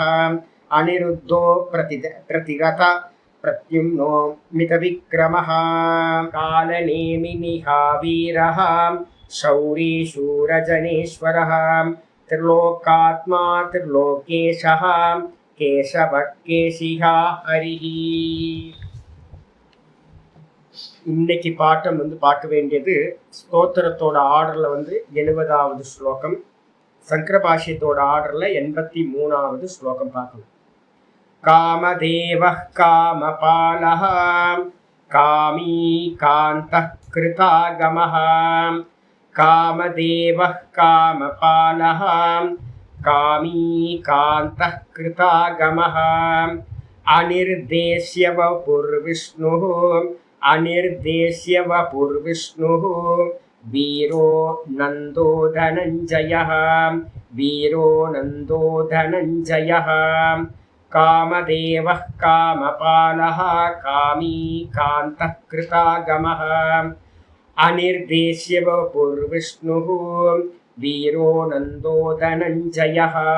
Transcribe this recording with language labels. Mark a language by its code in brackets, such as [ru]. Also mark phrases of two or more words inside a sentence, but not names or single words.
[sa] अनिरुद्धो प्रतिरथ प्रत्युम्नो मितविक्रमः. कालनेमिनिहा वीरः शौरी शूरजनेश्वरः. त्रिलोकात्मा त्रिलोकेशः केशवः केशिहा हरिः. [ta] இன்னைக்கு பாட்டம் பார்க்க வேண்டியது ஸ்தோத்திரத்தோட ஆர்டரில் 70வது ஸ்லோகம், சங்கர பாஷ்யத்தோட ஆர்டரில் 83வது ஸ்லோகம் பார்க்கணும். [sa] कामदेवः कामपालः कामी कान्तः कृतागमः. कामदेवः कामपालः कामी कान्तः कृतागमः. अनिर्देश्य वपुर्विष्णुः अनिर्देश्य वपुर्विष्णुः वीरो नन्दो धनञ्जयः वीरो नन्दो धनञ्जयः कामदेवः कामपालः कामी कान्तः कृतागमः अनिर्देश्य वपुर्विष्णुः वीरो नन्दो धनञ्जयः.